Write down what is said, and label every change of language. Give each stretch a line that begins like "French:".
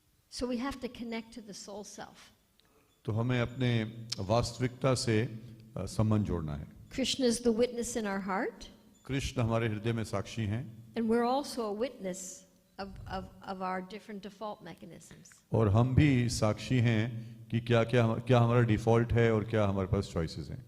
English: So we have to connect to the soul self.
Hindi: तो हमें अपने वास्तविकता से संबंध जोड़ना है.
English: Krishna is the witness in our heart.
Hindi: Krishna हमारे हृदय में साक्षी हैं.
English: And we're also a witness of our different default mechanisms.
Hindi: और हम भी साक्षी हैं कि क्या हमारा डिफॉल्ट है और क्या हमारे पास चॉइसेस हैं.